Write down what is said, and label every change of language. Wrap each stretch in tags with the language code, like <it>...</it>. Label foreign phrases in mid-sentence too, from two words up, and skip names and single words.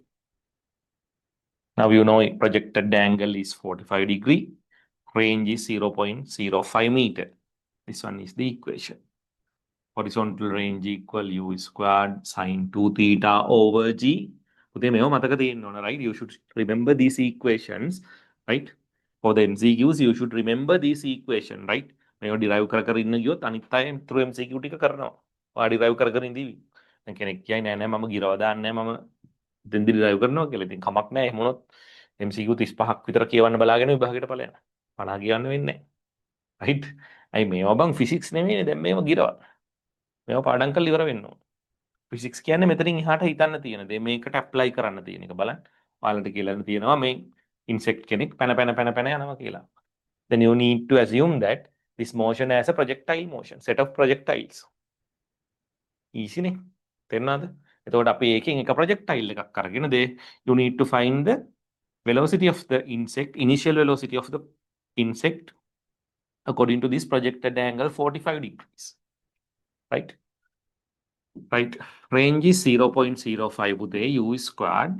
<en>Now you know projected angle is 45 degree, range is 0.05 meter. This one is the equation. Horizontal range equal u squared sine 2 theta over g. Right? You should remember these equations, right? For the MCQs, you should remember this equation, right?</en> <si>මේව derive කර ඉන්න ගියොත් අනිත් අය</si> <en>through MCQ</en> <si>ටික කරනවා. ඔයා derive කර ඉඳීවි. දැන් කෙනෙක් කියයි නෑ මම ගිරව දාන්නේ නෑ මම දෙන්දි derive කරනවා කියලා. ඉතින් කමක් නෑ එහෙම වුණොත් MCQ 35ක් විතර කියවන්න බලාගෙන විභාගයට ඵලයන්. 50 කියන්න වෙන්නේ නෑ. right? අයි මේවා බං physics නෙමෙයි දැන් මේව ගිරව. මේව පාඩම් කරලා ඉවර වෙන්න ඕන. physics කියන්නේ මෙතනින් එහාට හිතන්න තියෙන දේ මේකට apply කරන්න තියෙන එක බලන්න. ඔයාලට කියලා තියෙනවා මේ insect කෙනෙක් පැන යනවා කියලා.</si> <en>Then you need to assume that this motion as a projectile motion, set of projectiles. Easy නේ?</en> <si>තේරුණාද? එතකොට අපි ඒකෙන් එක projectile එකක් අරගෙන</si> <en>you need to find the velocity of the insect, initial velocity of the insect according to this projected angle 45 degrees. Right? Right? Range is 0.05 Uday, U squared.</en>